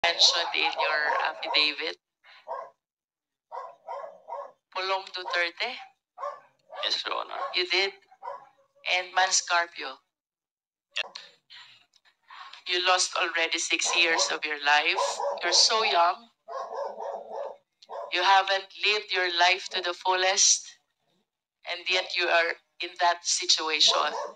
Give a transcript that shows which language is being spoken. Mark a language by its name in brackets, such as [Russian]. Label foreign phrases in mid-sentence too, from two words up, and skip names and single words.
[English] mentioned in your affidavit? Pulong Duterte? Yes, Your Honor. You did? And Manscarpio? You lost already 6 years of your life. You're so young. You haven't lived your life to the fullest, and yet you are in that situation.